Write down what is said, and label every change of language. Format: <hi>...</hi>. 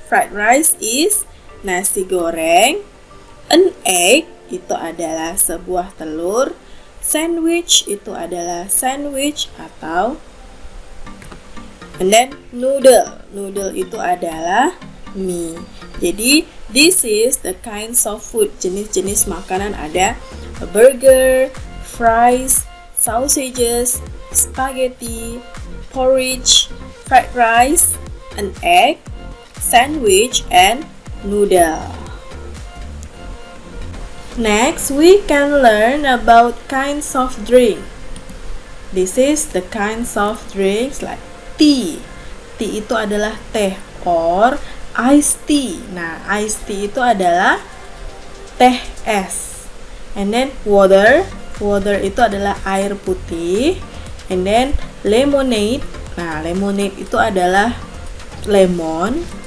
<en>Fried rice is nasi goreng. An egg</en> <id>itu adalah sebuah telur. Sandwich itu adalah sandwich atau</id> <en>and then noodle.</en> <id>Noodle itu adalah mie.</id> <en>Jadi, this is the kinds of food.</en> <id>Jenis-jenis makanan ada</id> <en>a burger, fries, sausages, spaghetti, porridge, fried rice, an egg, sandwich, and noodle. Next, we can learn about kinds of drink. This is the kinds of drinks like tea. Tea</en> <id>itu adalah teh</id> <en>or iced tea.</en> <id>Nah, iced tea itu adalah teh es.</id> <en>And then water. Water</en> <id>itu adalah air putih.</id> <en>And then lemonade. Nah, lemonade</en> <id>itu adalah</id> <en>lemon.</en>